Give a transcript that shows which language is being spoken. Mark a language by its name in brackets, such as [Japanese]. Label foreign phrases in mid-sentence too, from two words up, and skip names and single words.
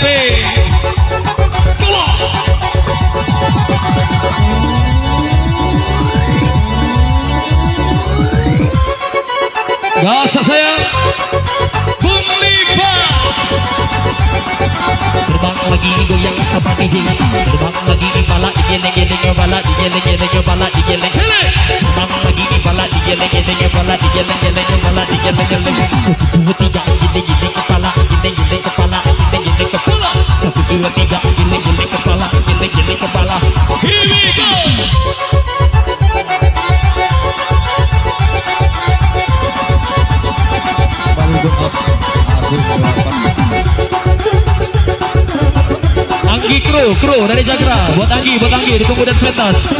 [Indonesian] Keluar. Gak sayang, Bung Lipa. Terbang lagi goyang sama DJ, terbang lagi di bala digeleng-geleng bala digeleng-geleng bala digeleng-geleng. Terbang lagi di bala digeleng-geleng bala digeleng-geleng bala digeleng-geleng. Satu dua tiga geleng-geleng kepala, geleng-geleng kepala, geleng-geleng kepala. Satu dua tiga geleng-geleng kepala, geleng-geleng kepala. [English] Here we go. [Indonesian] Anggi kru dari Jagra, buat Anggi ditunggu dan pentas.